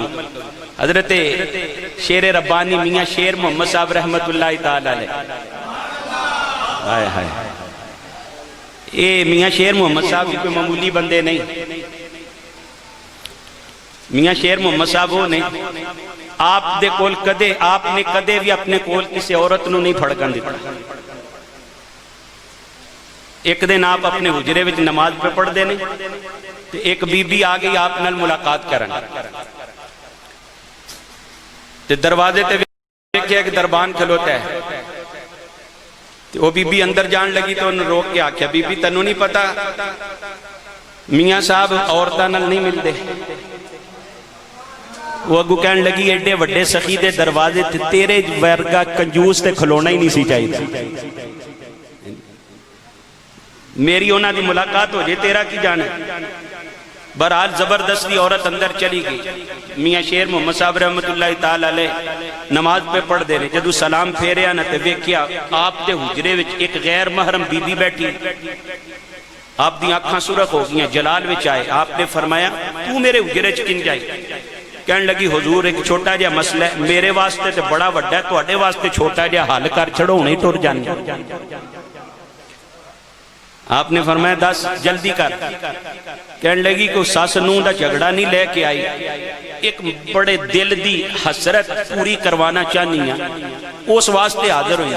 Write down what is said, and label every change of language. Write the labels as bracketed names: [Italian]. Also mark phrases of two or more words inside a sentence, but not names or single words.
[Punjabi] حضرت شیر ربانی میاں شیر محمد صاحب رحمت اللہ تعالی علیہ، اے میاں شیر محمد صاحب کوئی معمولی بندے نہیں، میاں شیر محمد صاحب وہ نے آپ دے کول کدے آپ نے کدے بھی اپنے کول کسی عورت نو نہیں پھڑکن دیتا۔ ایک دن آپ اپنے حجرے وچ نماز پہ پڑھ دینے، ایک بی بی آ گئی آپ نال ملاقات کرن، تے دروازے تے دیکھیا کہ دربان کھلوتا ہے، تے وہ بی بی اندر جان لگی تو انہوں روک کے آکھیا بی بی تنوں نہیں پتا میاں صاحب عورتاں نال نہیں ملدے۔ وہ اگو کہن لگی ایڈے وڈے سخی دے دروازے تے تیرے ورگا کنجوس تے کھلونا ہی نہیں سی چاہیے، میری انہاں دی ملاقات ہو جائے تیرا کی جانا۔ بہرحال زبردستی عورت اندر چلی گئی، میاں شیر محمد صاحب رحمت اللہ تعالی علیہ نماز پہ پڑھ دے رہے، جدو سلام پھیریا نہ تے ویکھیا آپ دے حجرے وچ ایک غیر محرم بی بی بیٹھی، آپ دی آنکھاں سرخ ہو گئی ہیں، جلال وچ آئے، آپ نے فرمایا تو میرے اجرے چ کن جائی؟ کہنے لگی حضور ایک چھوٹا جہا مسئلہ ہے، میرے واسطے تے بڑا وڈا ہے، تواڈے واسطے چھوٹا جہا حل کر چھڑو نہیں ٹر جانی۔ آپ نے فرمایا دس جلدی کر۔ کہنے لگی کہ ساس نوں دا جھگڑا نہیں لے کے آئی، ایک بڑے دل دی حسرت پوری کروانا چاہنی ہے، اس واسطے حاضر ہوئی۔